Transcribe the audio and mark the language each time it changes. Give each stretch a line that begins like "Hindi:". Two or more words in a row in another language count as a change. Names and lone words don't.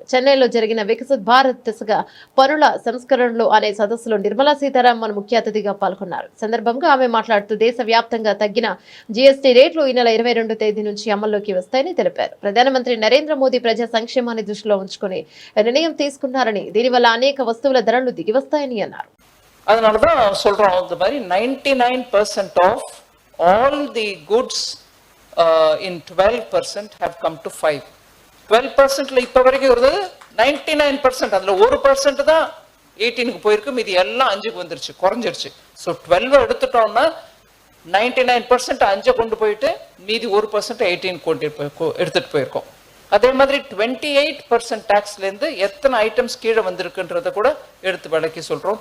Telugu: చెన్నైలో జరిగిన వికసిత్ భారత్ దిశగా పన్నుల సంస్కరణలు అనే సదస్సులో నిర్మలా సీతారామన్ ముఖ్య అతిథిగా పాల్గొన్నారు. సందర్భంగా ఆమె మాట్లాడుతూ దేశవ్యాప్తంగా తగ్గిన జీఎస్టీ రేట్లు ఈ నెల 22వ తేదీ నుంచి అమల్లోకి వస్తాయని తెలిపారు. ప్రధానమంత్రి నరేంద్ర మోదీ ప్రజా సంక్షేమాన్ని దృష్టిలో ఉంచుకుని నిర్ణయం తీసుకున్నారని, దీనివల్ల అనేక వస్తువుల ధరలు దిగి వస్తాయని అన్నారు.
Tamil: அதனாலதான் சொல்றோம், இந்த மாதிரி
English: 99% of all the goods in 12% have come to 5.
Tamil: 12%ல இப்ப வரைக்கும் வருது 99%. அதுல 1% தான் 18க்கு போயிருக்கு, மீதி எல்லாம் 5க்கு வந்துருச்சு, குறைஞ்சிருச்சு. ஸோ 12 எடுத்துட்டோம்னா 99% 5 கொண்டு போயிட்டு மீதி 1% 18 கொண்டு எடுத்துட்டு போயிருக்கோம். அதே மாதிரி 28% டாக்ஸ்ல இருந்து எத்தனை ஐட்டம்ஸ் கீழே வந்திருக்குன்றத கூட எடுத்து விளக்கி சொல்றோம்.